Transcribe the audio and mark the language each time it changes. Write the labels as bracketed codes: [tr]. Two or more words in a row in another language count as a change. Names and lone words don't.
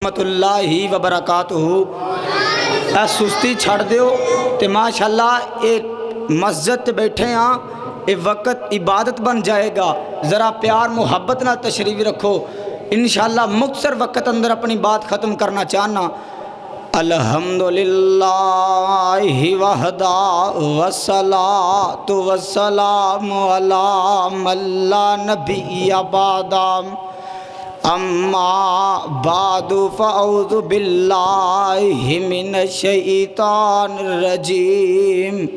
[ar] رحمة الله وبركاته. [pa] سستی چھڈ دیو تے ماشاءاللہ یہ مسجد تے بیٹھے ہاں, یہ وقت عبادت بن جائیگا. ذرا پیار محبت نا تشریف رکھو۔ انشاءاللہ مختصر وقت اندر اپنی بات ختم کرنا چاہنا. [ar] الحمد لله وحده والصلاة والسلام على من لا نبي بعده. أما بعد فأعوذ بالله من الشيطان الرجيم.